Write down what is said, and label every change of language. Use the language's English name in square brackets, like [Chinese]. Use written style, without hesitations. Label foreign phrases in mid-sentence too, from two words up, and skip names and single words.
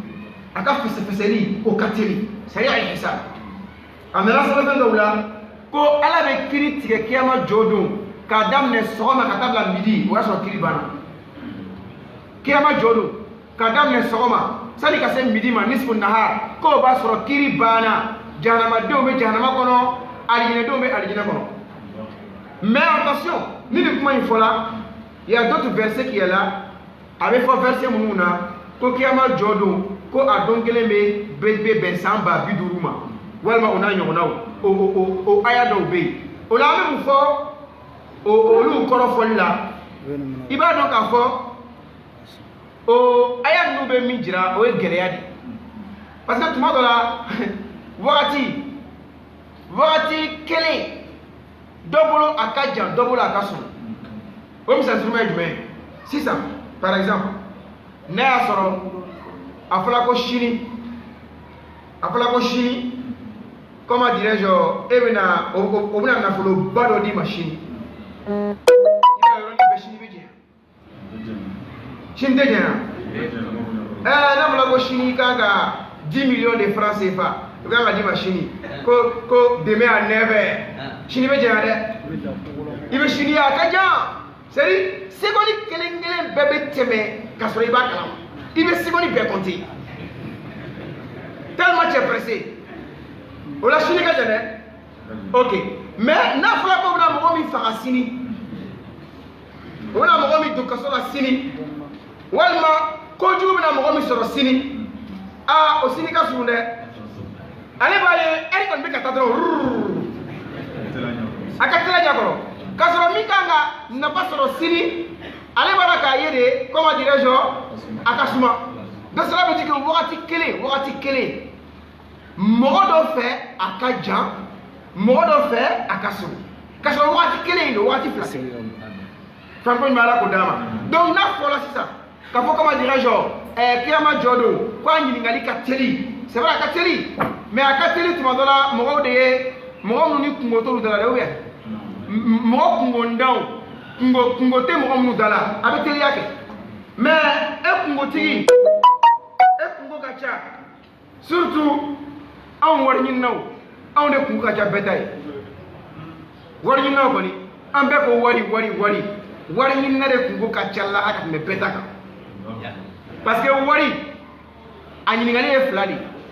[Bambara] a ka fɛsɛfɛsɛli o ka teli [Arabic] سريع الحساب [Bambara] a nana sɛbɛn dɔw la ko ala bɛ kiri tigɛ kiyama jɔ don k'a daminɛ sɔgɔma ka taa bila midi o y'a sɔrɔ kiri banna kiyama jɔ don k'a daminɛ sɔgɔma sani ka se midi ma [Arabic] نصف النهار [Bambara] ko o b'a sɔrɔ kiri banna jahanamadenw bɛ jahanama kɔnɔ alijinɛdenw bɛ alijinɛ kɔnɔ [French] mais attention [Bambara] ni nin kuma in fɔla [French] il y a d'autres versets qui est là [Bambara] a bɛ fɔ verset minnu na ko kiyama jɔ don ko a don kelen bɛ bɛn san 50,000 ma walima o n'a ɲɔgɔnnaw o aya dɔw bɛ yen o la an bɛ mun fɔ olu kɔrɔfɔli la i b'a dɔn k'a fɔ o aya ninnu bɛ min jira o ye gɛlɛya de [French] parce que [Bambara] tuma dɔ la wagati kelen dɔ bolo a ka jan dɔ bolo a ka surun o misali suruma ye jumɛn ye sisan [French] par exemple [Bambara] n'a y'a sɔrɔ a fɔla ko sini [French] comment dirais-je [Bambara] e bɛna o bɛna nafoloba dɔ d'i ma sini i b'a yɔrɔnin bɛɛ sini bɛ jɛnya sini tɛ jɛnya n'a fɔla ko sini i kan ka [French] 10 millions de francs CFA [Bambara] i kan ka d'i ma sini ko [French] demain à 9h [Bambara] sini bɛ jɛnya dɛ i bɛ sini a ka jan c'est-à-dire seconde kelen kelen bɛɛ bɛ tɛmɛ ka sɔrɔ i b'a kalama i bɛ seconde bɛɛ [French] compter tellement tu es pressé [Bambara] o la sini ka jan dɛ ok mais n'a fɔra ko bɛna mɔgɔ min faga sini o bɛna mɔgɔ min don kaso la sini walima kojugu bɛna mɔgɔ min sɔrɔ sini o sini ka surun dɛ ale b'a ye ɛri kɔni bɛ ka taa dɔrɔn a ka teliya ɲɛkɔrɔ k'a sɔrɔ min kan ka nafa sɔrɔ sini ale b'a la k'a ye de [French] comment dirais-je [Bambara] a ka suma [French] donc cela veut dire que [Bambara] wagati kelen mɔgɔ dɔ fɛ a ka jan mɔgɔ dɔ fɛ a ka surun k'a sɔrɔ wagati kelen in don wagati fila tɛ fɛn ko ɲuman ala k'o d'a ma donc n'a fɔra sisan k'a fɔ [French] comment dirais-je [Bambara] kiyama jɔ don ko a ɲininkali ka teli [French] c'est vrai [Bambara] a ka teli mais a ka teli tuma dɔ la mɔgɔw de ye mɔgɔ minnu ni kungo t'olu da la dɛ [French] ou bien [Bambara] mɔgɔ kungo tɛ mɔgɔ minnu da la a bɛ teliya kɛ mais kungotigi kungo ka ca surtout anw wari ɲininaw anw de kungo ka ca bɛɛ ta ye wari ɲininaw kɔni an bɛɛ ko wari ɲinina de kungo ka ca la ka tɛmɛ bɛɛ ta kan [French] parce que [Bambara] wari a ɲininkali ye fila de